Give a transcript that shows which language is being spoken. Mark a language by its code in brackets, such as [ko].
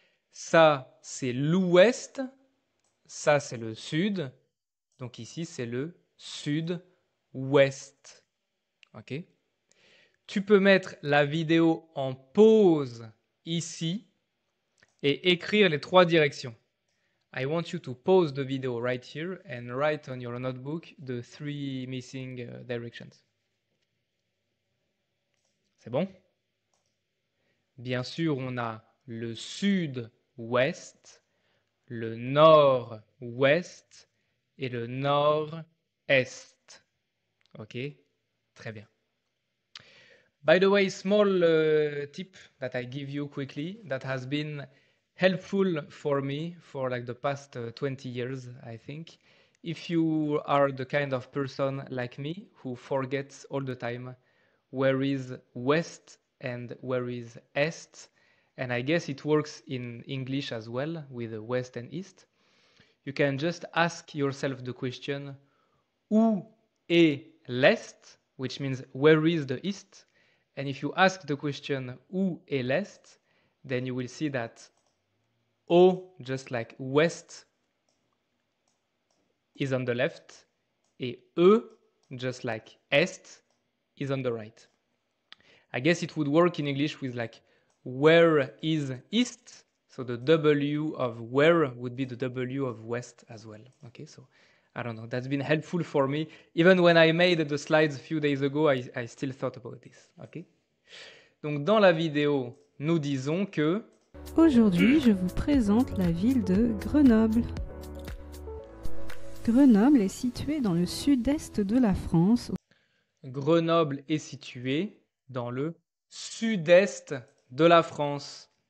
[fr] Ça, c'est l'ouest. Ça, c'est le sud. Donc ici, c'est le sud-ouest. OK? Tu peux mettre la vidéo en pause ici et écrire les 3 directions. [en] I want you to pause the video right here and write on your notebook the 3 missing directions. [fr] C'est bon? Bien sûr, on a le sud-ouest, le nord-ouest et le nord-est. OK? Très bien. [en] By the way, small tip that I give you quickly that has been helpful for me for like the past 20 years, I think. If you are the kind of person like me who forgets all the time where is west and where is est, and I guess it works in English as well with west and east, you can just ask yourself the question, [fr] où est l'est, [en] which means where is the east? And if you ask the question, [fr] où est l'est? [en] Then you will see that O, just like west, is on the left, et E, just like est, is on the right. I guess it would work in English with like where is east? So the W of where would be the W of west as well. Okay, so I don't know. That's been helpful for me. Even when I made the slides a few days ago, I still thought about this. Okay? [fr] Donc dans la vidéo, nous disons que... Aujourd'hui, je vous présente la ville de Grenoble. Grenoble est située dans le sud-est de la France. Grenoble est située dans le sud-est de la France.